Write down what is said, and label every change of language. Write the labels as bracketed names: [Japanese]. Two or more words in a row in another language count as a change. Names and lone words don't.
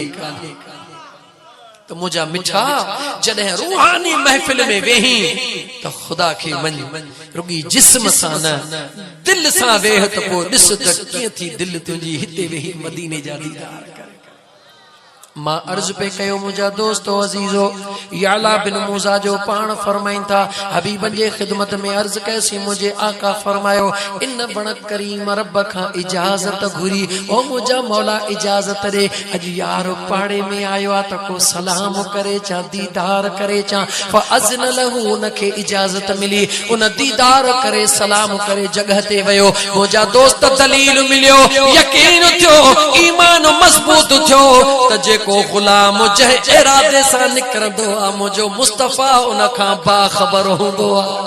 [Sindhi] तो मुझा मिठा जॾहिं रूहानी महफिल में वेही त खुदा खे मन रुगी जिस्म सां न दिल सां वेह त पोइ ॾिस त कीअं थी दिल तुंहिंजी हिते वेही मदीने जा दीदार करे। मां अर्ज़ पे कयो मुझा दोस्तो अजीजो याला बिन मूसा जो पाण फरमाइन था हबीबन जे खिदमत में अर्ज़ कैसी मुझे आका फरमायो इन बण करीम रब खां इजाजत घुरी, ओ मुझा मौला इजाजत दे, अज यार पाड़े में आयो आ त को सलाम करे चा दीदार करे चा, [Arabic] فأذن له [Sindhi] उनखे इजाजत मिली, उन दीदार करे सलाम करे जगह ते वयो। मुझा दोस्त दलील मिलियो, यकीन थियो, ईमान मजबूत थियो त जेको गुलाम जह इरादे सां निकरंदो आ मुझो मुस्तफा उन खां बाखबर हूंदो आ।